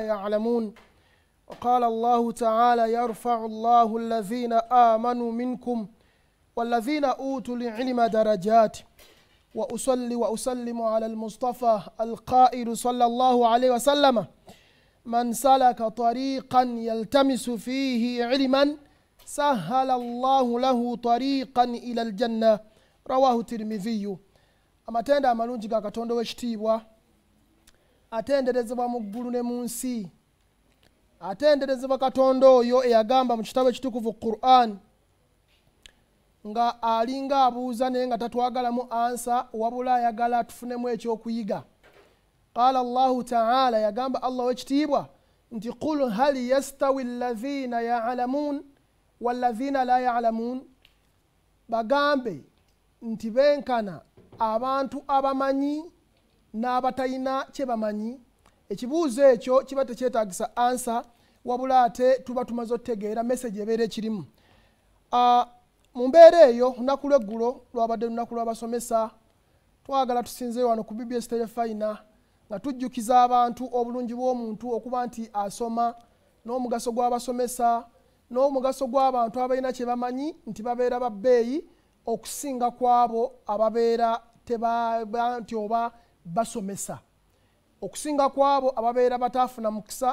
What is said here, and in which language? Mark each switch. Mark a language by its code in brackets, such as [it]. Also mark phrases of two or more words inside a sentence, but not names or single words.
[ar] يعلمون وقال الله تعالى يرفع الله الذين آمنوا منكم والذين أوتوا العلم درجات وأصلي وأسلم على المصطفى القائل صلى الله عليه وسلم من سلك طريقا يلتمس فيه علما سهل الله له طريقا إلى الجنة رواه الترمذي. [lg] amatenda amalungi ga Katonda w'ekitiibwa atenderezebwa mu ggulu ne mu nsi, atenderezebwa Katonda oyo eyagamba mu kitabo ekitukuvu Qur'an nga alinga abuuza naye nga tatwagalamu ansa wabula ayagala tufunemu ekyokuyiga. [ar] قال الله تعالى, [lg] yagamba Allah w'ekitiibwa nti [ar] قل هل يستوي الذين يعلمون والذين لا يعلمون, [lg] bagambe nti benkana abantu abamanyi n'abatalina kye bamanyi. Ekibuuzo ekyo kiba tekyetaagisa ansa wabula ate tuba tumaze otegeera message ebeera ekirimu. Mu mbeera eyo lunaku lw'eggulo lwabadde lunaku lw'abasomesa, twagala tusinze wano ku BBS Telefayina nga tujjukiza abantu obulungi bw'omuntu okuba nti asoma, n'omugaso gw'abasomesa, n'omugaso gw'abantu abalina kye bamanyi nti babeera ba bbeeyi okusinga kwabo ababeera nti oba basomesa, okusinga kwabo ababeera bataafuna mukisa.